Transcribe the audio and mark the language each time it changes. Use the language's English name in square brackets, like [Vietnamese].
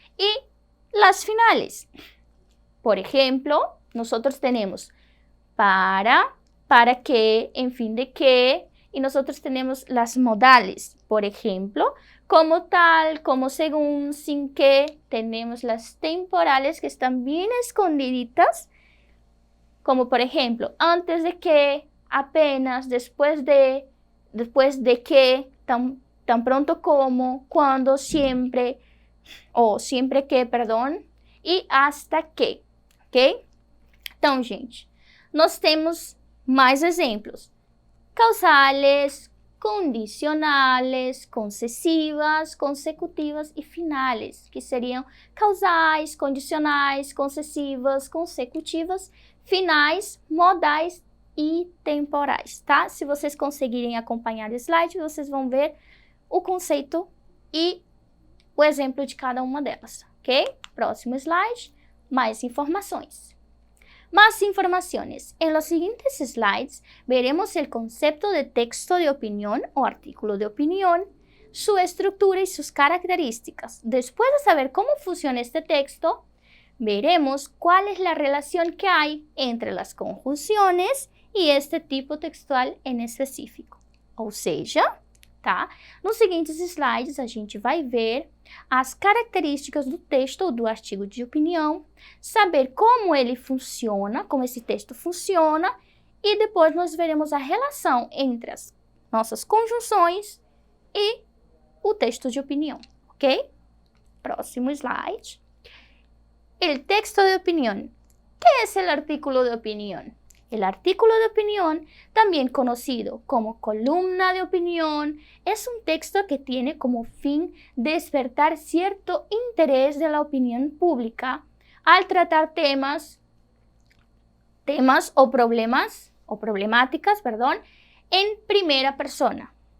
[Spanish] Y las finales, por ejemplo, nosotros tenemos para que, en fin de que, y nosotros tenemos las modales, por ejemplo, como tal, como según, sin que, tenemos las temporales que están bien escondiditas, como por ejemplo, antes de que, apenas, después de que, tan pronto como, cuando, siempre, ou siempre que, perdão, e hasta que, ok? [Portuguese] Então, gente, nós temos mais exemplos. Causales, condicionales, concessivas, consecutivas e finales, que seriam causais, condicionais, concessivas, consecutivas, finais, modais e temporais, tá? Se vocês conseguirem acompanhar o slide, vocês vão ver o conceito e o exemplo de cada uma delas, ok? Próximo slide, mais informações. [Spanish] Más informaciones. En los siguientes slides veremos el concepto de texto de opinión o artículo de opinión, su estructura y sus características. Después de saber cómo funciona este texto, veremos cuál es la relación que hay entre las conjunciones y este tipo textual en específico. [Portuguese] Ou seja, tá? Nos seguintes slides a gente vai ver as características do texto ou do artigo de opinião, saber como ele funciona, como esse texto funciona, e depois nós veremos a relação entre as nossas conjunções e o texto de opinião, ok? Próximo slide. [Spanish] El texto de opinión. ¿Qué es el artículo de opinión? El artículo de opinión, también conocido como columna de opinión, es un texto que tiene como fin despertar cierto interés de la opinión pública al tratar temas o problemáticas, en primera persona.